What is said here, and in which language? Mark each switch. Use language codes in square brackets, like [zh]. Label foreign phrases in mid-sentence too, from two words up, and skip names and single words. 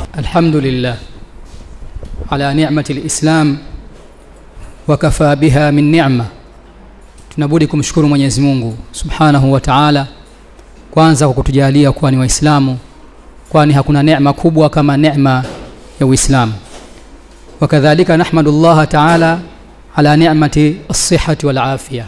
[ar] الحمد لله على نعمة الإسلام وكفى بها من نعمة. [sw] Tunabudi kumshukuru Mwenyezi Mungu [ar] سبحانه وتعالى [sw] kwanza kwa kutujalia kuwa ni Waislamu, kwani hakuna neema kubwa kama neema ya Uislamu. [ar] وكذلك نحمد الله تعالى على نعمة الصحة والعافية.